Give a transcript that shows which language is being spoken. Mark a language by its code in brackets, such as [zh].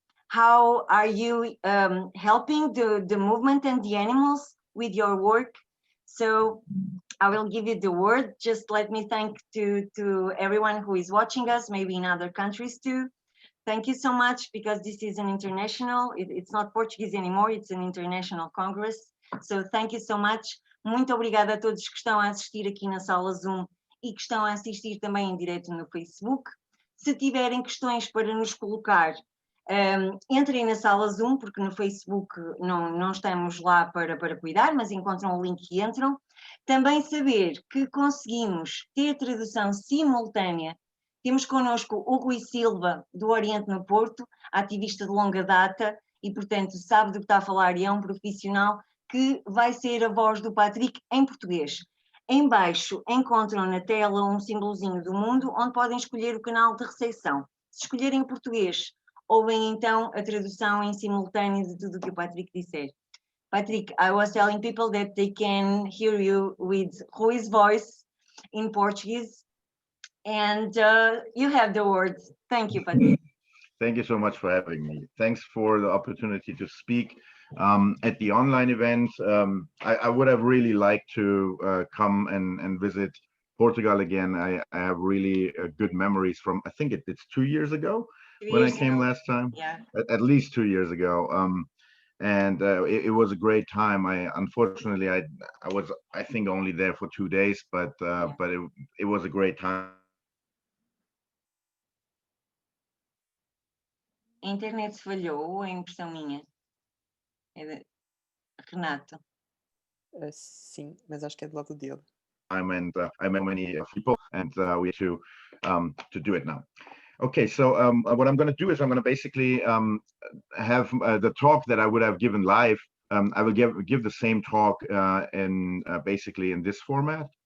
[en] How are you helping the movement and the animals with your work? So I will give you the word. Just let me thank to everyone who is watching us, maybe in other countries too. Thank you so much, because this is an international, it's not Portuguese anymore, it's an international congress. So thank you so much. [pt] Muito obrigada a todos que estão a assistir aqui na sala Zoom e que estão a assistir também em direto no Facebook. Se tiverem questões para nos colocar, entrem na sala Zoom, porque no Facebook não estamos lá para cuidar, mas encontram o link e entram. Também saber que conseguimos ter tradução simultânea. Temos connosco o Rui Silva, do Oriente no Porto, ativista de longa data e, portanto, sabe do que está a falar e é um profissional que vai ser a voz do Patrik em português. Em baixo encontram na tela um símbolozinho do mundo onde podem escolher o canal de recepção. Se escolherem português, ouvem então a tradução em simultâneo de tudo o que o Patrik disser. [en] Patrik, I was telling people that they can hear you with Rui's voice in Portuguese, and you have the words. Thank you, Patrik. Thank you so much for having me. Thanks for the opportunity to speak at the online event. I would have really liked to come and visit Portugal again. I have really good memories from, I think it's 2 years ago when I came last time. Yeah. At least 2 years ago. And it was a great time. Unfortunately, I was, I think, only there for 2 days, but it was a great time. [pt] A internet falhou ou é impressão minha? Renato. Sim, mas acho que é do lado dele. [en] I met many people, and we have to do it now. Okay, so what I'm going to do is I'm going to basically have the talk that I would have given live. I will give the same talk in basically in this format.